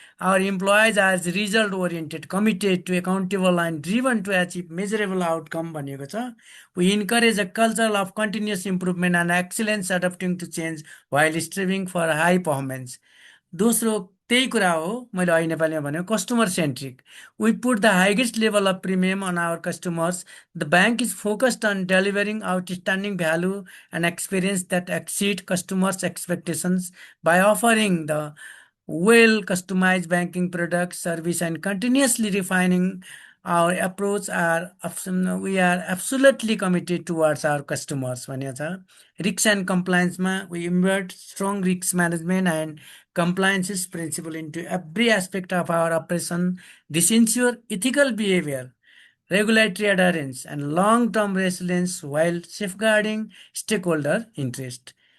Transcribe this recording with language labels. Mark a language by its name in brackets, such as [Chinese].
[English] our employees are result oriented, committed to accountable and driven to achieve measurable outcome [Nepali] भनिएको छ। [English] We encourage a culture of continuous improvement and excellence adapting to change while striving for high performance. [Nepali] दोस्रो त्यही कुरा हो, मैले अहिले नेपालीमा भने customer centric. [English] We put the highest level of premium on our customers. The bank is focused on delivering outstanding value and experience that exceed customers expectations by offering the well customized banking products service and continuously refining our approach we are absolutely committed towards our customers [Nepali] भनेको छ। [English] Risk and कम्प्लायन्समा we embed strong risk management and compliances principle into every aspect of our operation. This ensure ethical behavior, regulatory adherence and long-term resilience while safeguarding stakeholder interest.